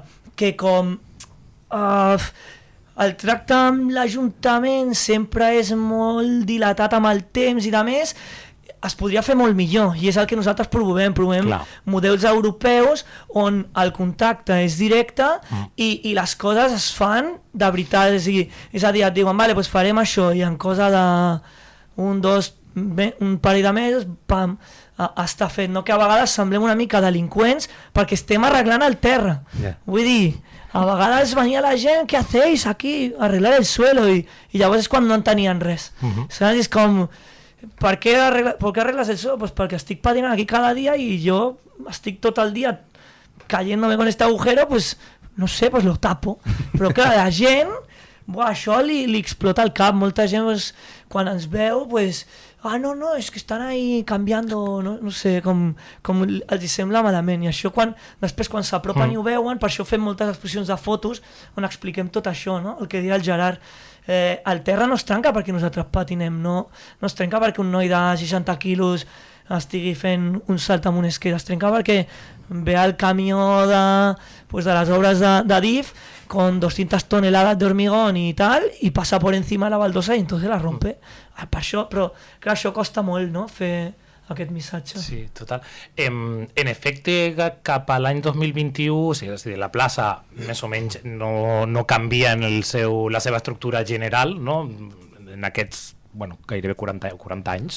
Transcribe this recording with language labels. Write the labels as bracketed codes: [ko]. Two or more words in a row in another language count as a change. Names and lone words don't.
[ca] Que com el tracte amb l'Ajuntament sempre és molt dilatat amb el temps i de més, es podria fer molt millor, i és el que nosaltres promovem models europeus on el contacte és directe i les coses es fan de veritat, és a dir, et diuen, vale, doncs farem això, i en cosa un parell de mesos, pam, està fet, no? Que a vegades semblem una mica delinqüents perquè estem arreglant el terra, vull dir, a vegades venia la gent, [es] què hacéis aquí? Arreglar el suelo, [ca] i llavors és quan no en tenien res, saps? És com, [es] ¿por qué arreglas el suelo? Pues porque [ca] estic patinant [es] aquí cada día y yo [ca] estic tot el [es] día cayéndome con este agujero, pues no sé, pues lo tapo. [ca] Però clar, la gent, això li explota el cap, molta gent pues, quan ens veu, pues, no, és que estan ahí canviando, no sé, com els sembla malament, i això després quan s'apropen i ho veuen, per això fem moltes exposicions de fotos on expliquem tot això, no? El que dirà el Gerard. El terra no es trenca perquè nosaltres patinem, no es trenca perquè un noi de 60 quilos estigui fent un salt amb un skate, es trenca perquè ve el camió de les obres de DIF [es] con 200 toneladas de hormigón y tal, y pasa por encima de la baldosa y entonces la rompe. [ca] Per això, però clar, això costa molt, no?, fer aquest missatge. Sí, total. En efecte, cap a l'any 2021, o sigui, és a dir, la plaça més o menys no canvia en la seva estructura general, no?, en aquests gairebé 40 anys.